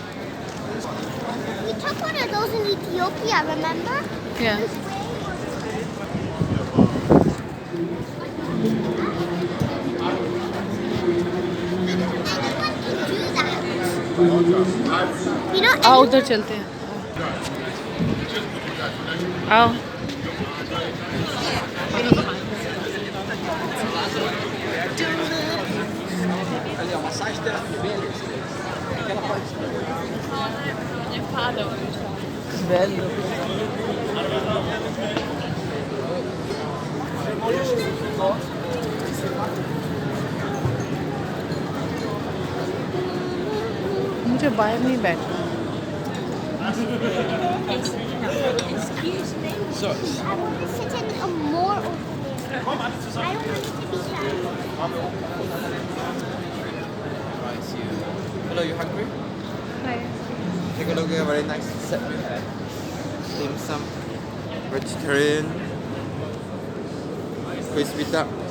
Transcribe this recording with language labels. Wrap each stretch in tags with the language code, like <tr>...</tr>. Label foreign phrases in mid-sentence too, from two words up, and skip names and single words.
<en>We took one of those in Ethiopia, remember? Yeah. You know,</en> <hi>आओ उधर चलते हैं. आओ.</hi> <pt>Ali, ó, massagem das ovelhas. Aquela parte. Velho.</pt> <hi>मुझे बाहर नहीं बैठना.</hi> <en>excuse me. So, I want to sit in a more open area. I don't want it to be shallow. Hello, you hungry? Hi. Take a look at a very nice set we have. Dim sum, vegetarian, crispy duck.</en>